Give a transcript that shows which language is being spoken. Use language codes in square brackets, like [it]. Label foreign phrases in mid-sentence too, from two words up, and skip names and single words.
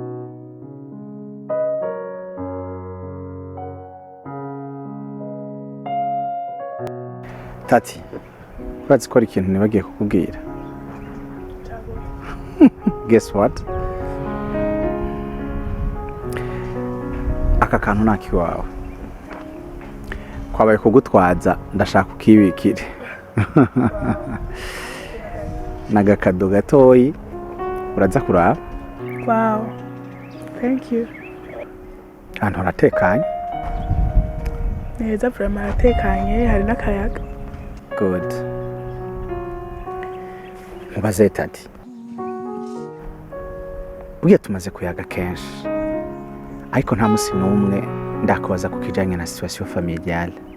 [rn] Tati, urazi ko ari ikintu nibagiye kukubwira. [en] Guess what? [rn] Aka kantu nakiwawe. Kwabaye kugutwaza ndashaka ukibikire. Nagakado gatoyi uraza kuraba. [en] Wow, thank you. [rn] Ahantu haratekanye. Neza vraiment haratekanye hari n'akayaga. Good. Mubaze Tati. Ugiye tumaze kuyaga kenshi. Ariko nta musi n'umwe ndakubaza ku kijanye na [fr] situation familiale.